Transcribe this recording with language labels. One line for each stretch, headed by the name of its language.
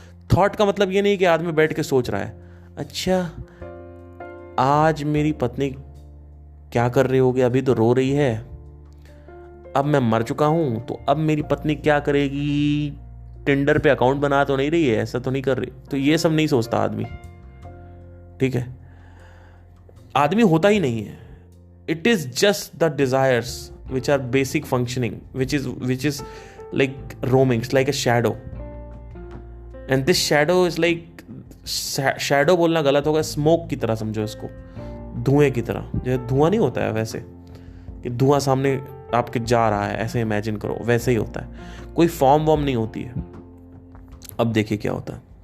Hindi: Thought का मतलब ये नहीं कि आदमी बैठ के सोच रहा है, अच्छा आज मेरी पत्नी क्या कर रही होगी, अभी तो रो रही है, अब मैं मर चुका हूं तो अब मेरी पत्नी क्या करेगी, टिंडर पे अकाउंट बना तो नहीं रही है, ऐसा तो नहीं कर रही। तो ये सब नहीं सोचता आदमी, ठीक है? आदमी होता ही नहीं है।
English: It is just the desires which are basic functioning, which is like roaming. It's like a shadow, and this shadow is like shadow
Hindi: बोलना गलत होगा, स्मोक की तरह समझो इसको, धुएं की तरह। जो धुआं नहीं होता है वैसे कि धुआं सामने आपके जा रहा है, ऐसे इमेजिन करो, वैसे ही होता है, कोई फॉर्म वॉर्म नहीं होती है। अब देखिए क्या होता है।